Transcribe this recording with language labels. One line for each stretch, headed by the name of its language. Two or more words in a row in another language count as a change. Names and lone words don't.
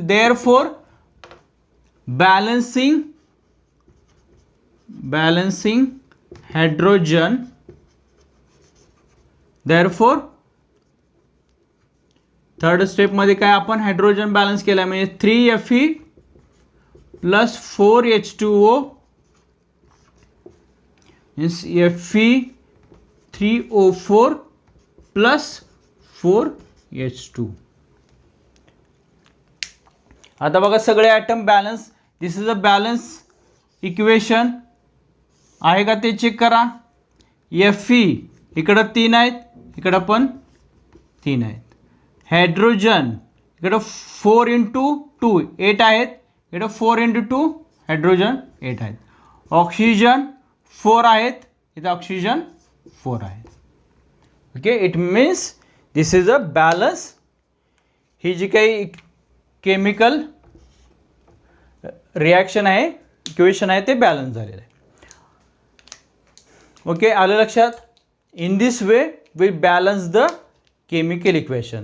English: therefore balancing hydrogen therefore third stepमध्ये
Marathi: काय आपण
English: hydrogen balance
Marathi: केला म्हणजे 3Fe + 4H2O मीन्स Fe3O4 + 4H2. आता बघा सगळे
English: atom balance. this is a balance equation
Marathi: आहे का ते चेक करा. Fe इकडं 3 आहेत, इकडं पण 3 आहेत. हायड्रोजन इकडं 4 × 2 8 आहेत, इकडं 4 × 2 हायड्रोजन 8 आहेत. ऑक्सिजन 4 आहेत, इथं ऑक्सिजन 4 आहेत. ओके,
English: it means this is a balance.
Marathi: ही जी काही
English: chemical reaction
Marathi: आहे इक्वेशन आहे ते बॅलन्स झालेलं आहे. ओके, आलं लक्षात.
English: in this way we balance the chemical equation.